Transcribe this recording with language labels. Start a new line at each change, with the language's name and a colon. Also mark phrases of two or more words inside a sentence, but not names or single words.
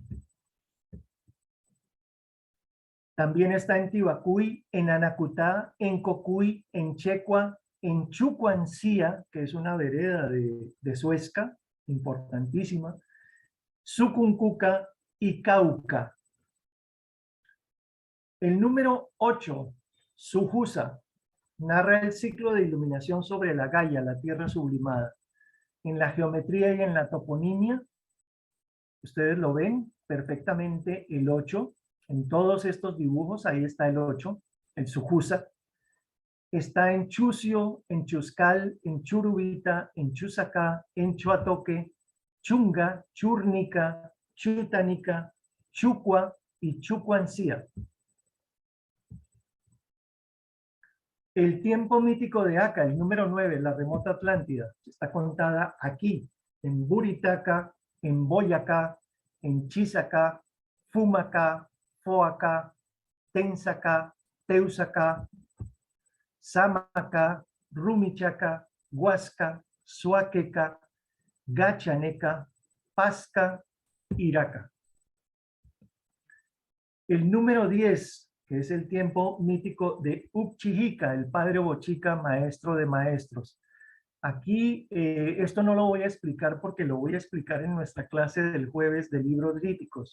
Spanish: También está en Tibacuy, en Anacutá, en Cocuy, en Checua, en Chucuancía, que es una vereda de Suezca, importantísima, Sucuncuca y Cauca. El número 8, Sujusa, narra el ciclo de iluminación sobre la Gaia, la tierra sublimada. En la geometría y en la toponimia, ustedes lo ven perfectamente el 8. En todos estos dibujos, ahí está el 8, el Sujusa. Está en Chucio, en Chuscal, en Churubita, en Chusacá, en Chuatoque, Chunga, Chúrnica, Chutánica, Chucua y Chucuancía. El tiempo mítico de Aca, el número 9, la remota Atlántida, está contada aquí, en Buritaca, en Boyacá, en Chisacá, Fumacá, Foacá, Tensacá, Teusacá, Samaca, Rumichaca, Huasca, Suaqueca, Gachaneca, Pasca, Iraca. El número 10, que es el tiempo mítico de Upchihica, el padre Bochica, maestro de maestros. Aquí esto no lo voy a explicar porque lo voy a explicar en nuestra clase del jueves de libros líticos.